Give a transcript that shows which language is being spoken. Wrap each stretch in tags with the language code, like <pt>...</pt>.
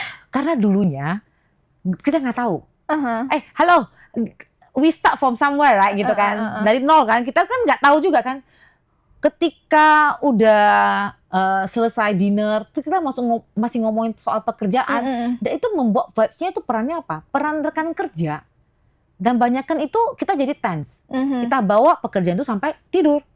<id>Karena dulunya kita nggak tahu.</id> <en>Halo, we start from somewhere, right?</en> <id>Gitu kan, dari nol kan. Kita kan nggak tahu juga kan. Ketika udah selesai dinner, kita masih ngomongin soal pekerjaan. Dan itu membuat vibes-nya itu perannya apa? Peran rekan kerja. Dan banyakkan itu kita jadi tense. Kita bawa pekerjaan itu sampai tidur.</id>